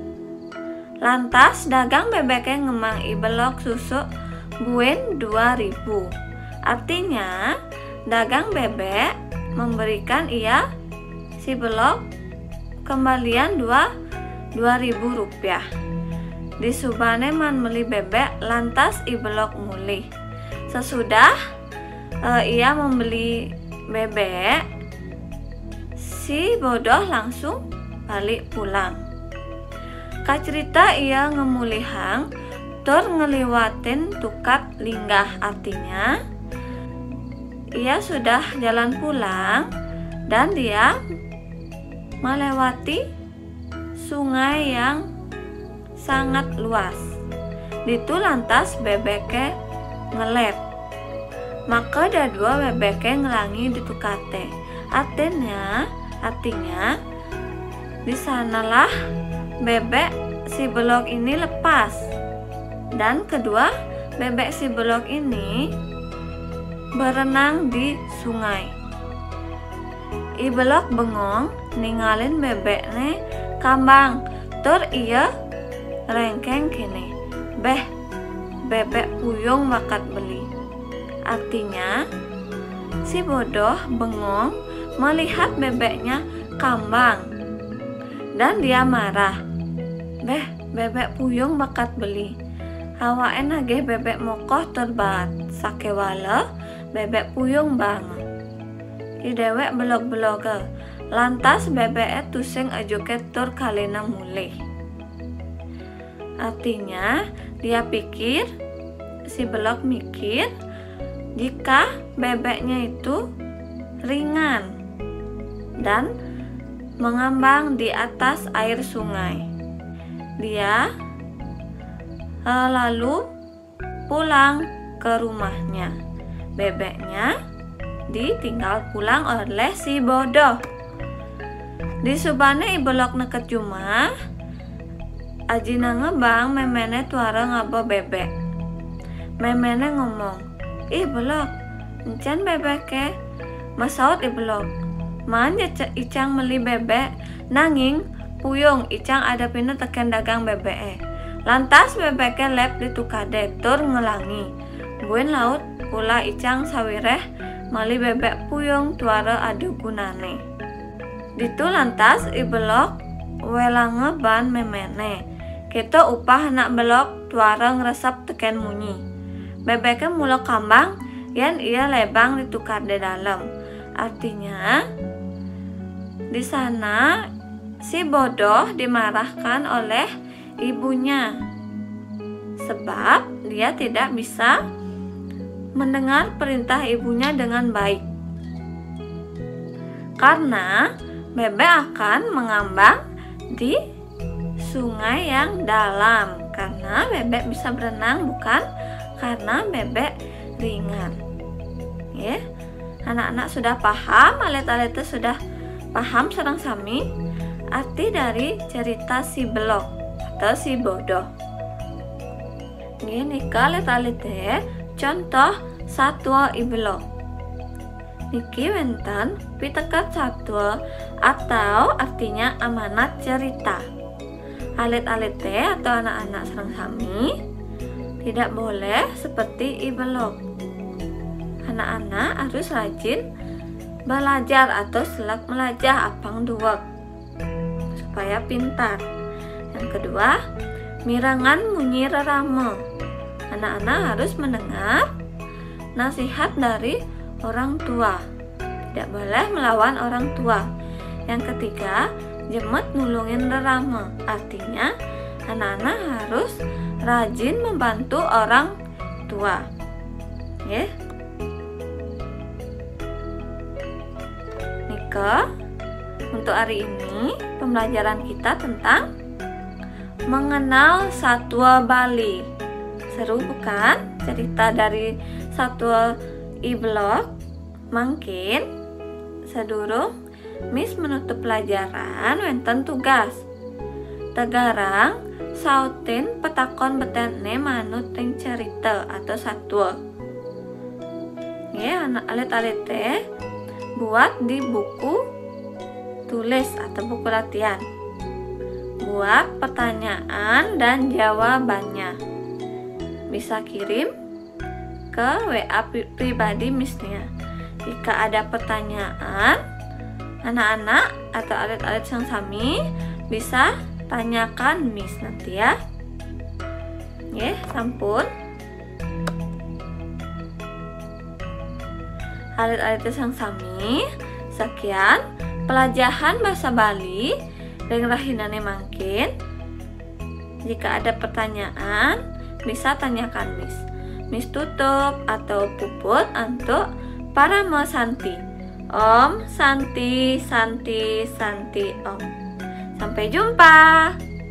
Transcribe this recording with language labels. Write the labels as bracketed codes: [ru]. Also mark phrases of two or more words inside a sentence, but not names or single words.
[ban] Lantas dagang bebeknya ngemang I Belok susu buin 2.000. [id] Artinya dagang bebek memberikan ia si Belok kembalian 2.000 rupiah. [ban] Di subane man meli bebek, lantas I Belok mulih. [id] Sesudah ia membeli bebek, si bodoh langsung balik pulang. [ban] Kacerita ia ngemulihang tur ngeliwatin tukat linggah. [id] Artinya ia sudah jalan pulang dan dia melewati sungai yang sangat luas. [ban] Ditu lantas bebeknya ngelep. Maka dadua bebeknya ngelangi ditukate. [id] Artinya di sanalah bebek si Belok ini lepas Dan kedua, bebek si belok ini berenang di sungai. [ban] I belok bengong ningalin bebeknya kambang. Tur iya rengkeng kini, beh bebek puyung bakat beli. [id] Artinya si bodoh bengong melihat bebeknya kambang dan dia marah. [ban] Beh bebek puyung bakat beli. Hawaen nagih bebek mokoh terbat sakewala bebek puyung banget. I dewek belok-belok lantas bebeknya tusing ajuket tur kalina mulih. [id] Artinya dia pikir, si belok mikir jika bebeknya itu ringan dan mengambang di atas air sungai. Dia lalu pulang ke rumahnya. Bebeknya ditinggal pulang oleh si bodoh. [ban] Di subane ibelok neket rumah, ajina ngebang memene tuara ngabo bebek. Memene ngomong, ih belok, encan bebeknya masaut ibelok. Man icang meli bebek, nanging puyung icang ada pina teken dagang bebek. Lantas bebeknya lep di tukade tur ngelangi. Buin laut pula icang sawireh mali bebek puyung tuara adu gunane. Ditu lantas ibelok welange ban memene. Kita upah anak belok tuara ngeresep teken munyi. Bebeknya mula kambang yan ia lebang ditukar di dalam. [id] Artinya di sana si bodoh dimarahkan oleh ibunya sebab dia tidak bisa mendengar perintah ibunya dengan baik. Karena bebek akan mengambang di sungai yang dalam. Karena bebek bisa berenang, bukan karena bebek ringan. Ya, anak-anak sudah paham, alet-aletnya sudah paham [ban] sareng sami [id] arti dari cerita si belok atau si bodoh. Ini alet-aletnya contoh satwa ibelok. [ban] Niki wenten pitekat satwa [id] atau artinya amanat cerita. Alit-alite atau anak-anak [ban] sareng sami [id] tidak boleh seperti ibelok. Anak-anak harus rajin belajar atau [ban] selak melajah apang duwek [id] supaya pintar. Yang kedua, [ban] mirangan munyi rerame. [id] Anak-anak harus mendengar nasihat dari orang tua, tidak boleh melawan orang tua. Yang ketiga, [ban] jemet nulungin rerame. [id] Artinya anak-anak harus rajin membantu orang tua. Ya. Nika, untuk hari ini pembelajaran kita tentang mengenal satwa Bali. Seru bukan cerita dari satwa ibelok? Mungkin sedurung Miss menutup pelajaran wenten tugas. [ban] Tegarang sautin petakon betene manut yang cerita atau satwa. [id] Ya, [ban] anak alit-alite [id] buat di buku tulis atau buku latihan. Buat pertanyaan dan jawabannya. Bisa kirim ke WA pribadi Missnya. Jika ada pertanyaan, anak-anak atau [ban] alit-alit sang sami [id] bisa tanyakan Miss nanti ya. Ya, [ban] sampun. Alit-alit sang sami, [id] sekian pelajaran bahasa Bali yang [ban] rahinane mangkin. [id] Jika ada pertanyaan, bisa tanyakan Miss. Miss tutup atau puput untuk para Santi. [sa] Om Santi, Santi, Santi Om. [id] Sampai jumpa.